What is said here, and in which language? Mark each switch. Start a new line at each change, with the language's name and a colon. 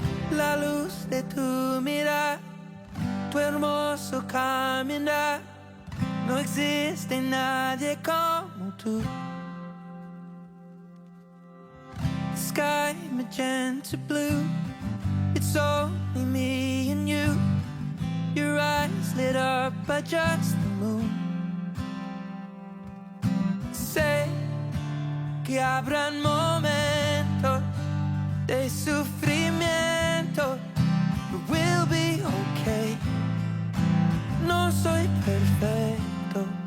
Spanish: La luz de tu mirar, tu hermoso caminar, no existe nadie como tú.
English: Sky magenta blue, it's only me and you. Your eyes lit up by just the moon.
Spanish: Sé que habrán momentos de sufrimiento,
English: but we'll be okay.
Spanish: No soy perfecto.